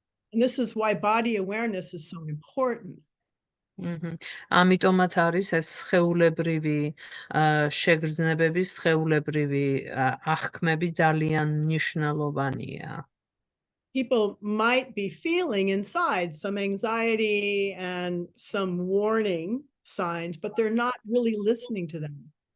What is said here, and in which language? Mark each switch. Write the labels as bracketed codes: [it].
[en] And this is why body awareness is so important. [ka] ამიტომაც არის ეს სხეულებრივი შეგრძნებების, სხეულებრივი აღქმები ძალიან მნიშვნელოვანია. [en] People might be feeling inside some anxiety and some warning signs, but they're not really listening to them.